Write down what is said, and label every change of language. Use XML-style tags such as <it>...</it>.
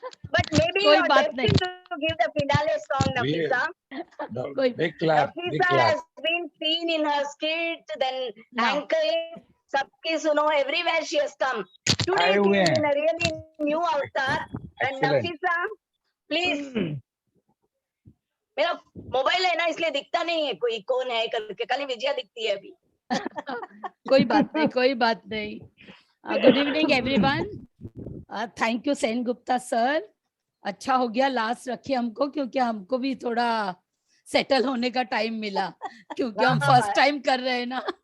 <en>But maybe you're destined to give the finale song, Nafisa. Big clap. Nafisa has been seen in her skit, then anchoring, Sabki Suno, everywhere she has come. Today she is in a really new avatar. And Nafisa, please.</en> <hi>मेरा mobile है ना, इसलिए दिखता नहीं है कोई कौन है करके, खाली विजया दिखती है अभी। कोई बात नहीं।</hi> <en>Good evening everyone. Thank you Sen Gupta sir</en> <hi>अच्छा हो गया लास्ट रखे हमको, क्योंकि हमको भी थोड़ा सेटल होने का टाइम मिला, क्योंकि हम फर्स्ट टाइम कर रहे हैं ना।</hi>